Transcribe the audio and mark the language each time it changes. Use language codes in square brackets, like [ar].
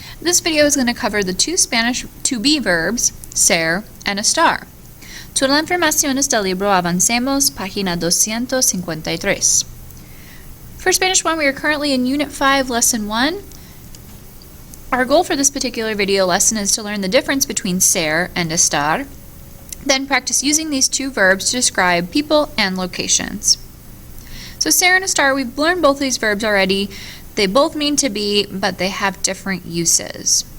[en] This video is going to cover the two Spanish to-be verbs, ser and estar. [es] Toda la información está libro Avancemos, página 253. [en] For Spanish 1, we are currently in Unit 5, Lesson 1. Our goal for this particular video lesson is to learn the difference between ser and estar, then practice using these two verbs to describe people and locations. So ser and estar, we've learned both of these verbs already. They both mean to be, but they have different uses.